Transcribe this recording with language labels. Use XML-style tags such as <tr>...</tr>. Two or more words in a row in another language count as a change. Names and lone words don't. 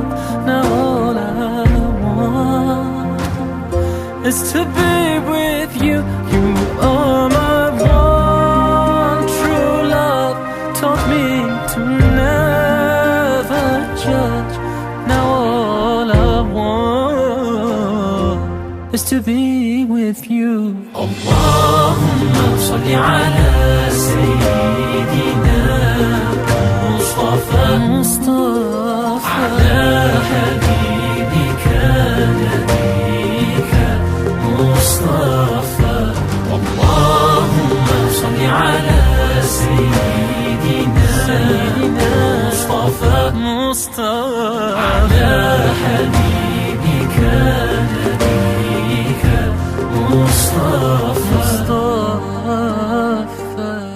<en>Now all I want is to be with you. You are my one true love. Taught me to never judge. Now all I want is to be with you.</en> <ar>اللهم صل على سيدنا مصطفى، مصطفى، على حبيبك نبيك مصطفى. اللهم صل على سيدنا مصطفى، مصطفى، على حبيبك نبيك مصطفى، مصطفى, ala habibika nabiyika Mustafa, Mustafa.</ar>